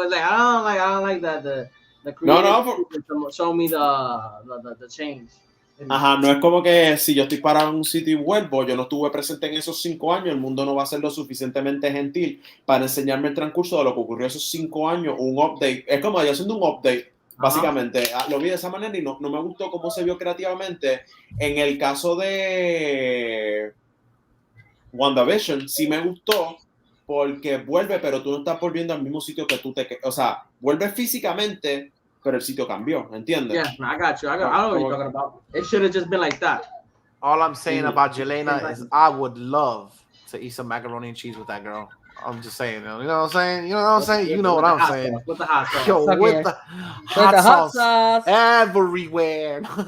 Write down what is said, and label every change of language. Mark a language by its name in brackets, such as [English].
[English] It's like I don't like that. The creative show me the change. [Spanish] Ajá, no es como que si yo estoy parado en un sitio y vuelvo, yo no estuve presente en esos 5 años, el mundo no va a ser lo suficientemente gentil para enseñarme el transcurso de lo que ocurrió esos 5 años, un update. Es como yo haciendo un update, básicamente. Lo vi de esa manera y no me gustó cómo se vio creativamente. En el caso de WandaVision, sí me gustó porque vuelve, pero tú no estás volviendo al mismo sitio que tú o sea, vuelve físicamente, pero el sitio cambió, ¿entiendes? [English] Yeah, I got you. I don't know what you're talking about. It should have just been like that. All I'm saying about Jelena is I would love to eat some macaroni and cheese with that girl. I'm just saying, you know what I'm saying? You know what I'm saying? You know what I'm saying. With the hot sauce. Yo, with the hot sauce everywhere.